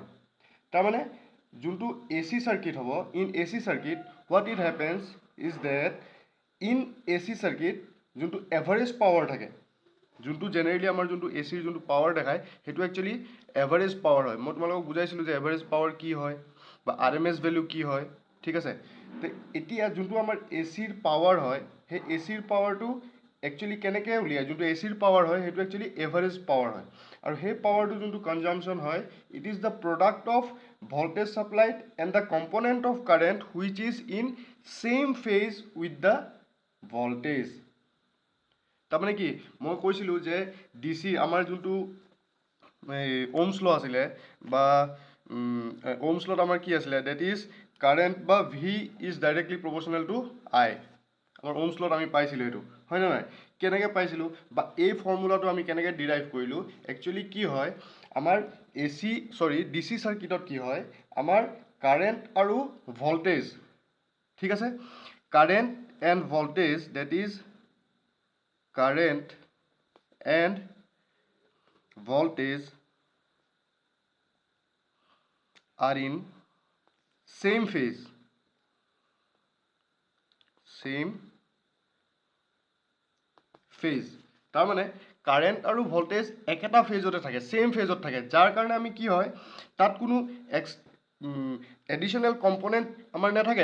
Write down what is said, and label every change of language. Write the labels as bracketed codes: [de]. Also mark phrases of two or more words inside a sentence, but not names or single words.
[as] তাৰমানে যোনটো AC চাৰ্কিট হ'ব, [en] in AC circuit what it happens is that in AC circuit [as] যোনটো [en] average power [as] থাকে, যোনটো জেনেৰেলি আমাৰ যোনটো ACৰ যোনটো পাৱাৰ দেখায় সেইটো একচুৱেলি [en] average power [as] হয়। মই তোমালোকক বুজাইছিলোঁ যে [en] average power [as] কি হয় বা [en] RMS value [as] কি হয়। ঠিক আছে, তো এতিয়া যোনটো আমাৰ ACৰ পাৱাৰ হয় সেই ACৰ পাৱাৰটো একচুৱেলি কেনেকৈ উলিয়ায়, যোনটো ACৰ পাৱাৰ হয় সেইটো একচুৱেলি [en] average power [as] হয়। আৰু সেই পাৱাৰটো যোনটো কনজাম্পশ্যন হয় [en] it is the product of voltage supplied and the component of current which is in same phase with the voltage। [as] তাৰমানে কি মই কৈছিলোঁ যে DC আমাৰ যোনটো ohms law আছিলে বা ohms lawত আমাৰ কি আছিলে, [en] that is current [as] বা [en] V is directly proportional to I. [as] আমাৰ ohms lawত আমি পাইছিলোঁ এইটো, হয় নে নহয়? কেনেকৈ পাইছিলোঁ বা এই ফৰ্মুলাটো আমি কেনেকৈ ডিৰাইভ কৰিলোঁ, একচুৱেলি কি হয় আমাৰ DC চাৰ্কিটত কি হয় আমাৰ কাৰেণ্ট আৰু ভল্টেজ, ঠিক আছে, [en] current and voltage, that is current and voltage are in same phase, [as] তাৰমানে কাৰেণ্ট আৰু ভল্টেজ একেটা ফেজতে থাকে, ছেম ফেজত থাকে, যাৰ কাৰণে আমি কি হয় তাত কোনো এডিশ্যনেল কম্পনেণ্ট আমাৰ নাথাকে।